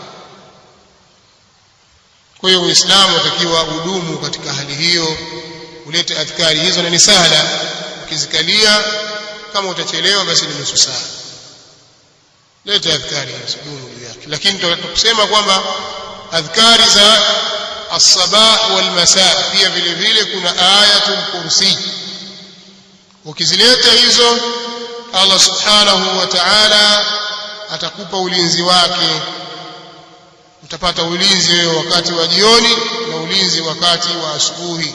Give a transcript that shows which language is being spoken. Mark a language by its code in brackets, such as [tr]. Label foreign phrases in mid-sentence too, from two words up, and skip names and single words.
[sw] Kwa hiyo Uislamu unatakiwa udumu katika hali hiyo, ulete adhkari hizo, na ni sahla ukizikalia. Kama utachelewa basi ni nusu saa, leta adhkari hizo, dumu juu yake. Lakini tunaposema kwamba adhkari za [ar] الصباح والمساء [sw] pia vile vile kuna [ar] آية الكرسي, [sw] ukizileta hizo Allah [ar] سبحانه وتعالى [sw] atakupa ulinzi wake. Utapata ulinzi wewe wakati wa jioni na ulinzi wakati wa asubuhi.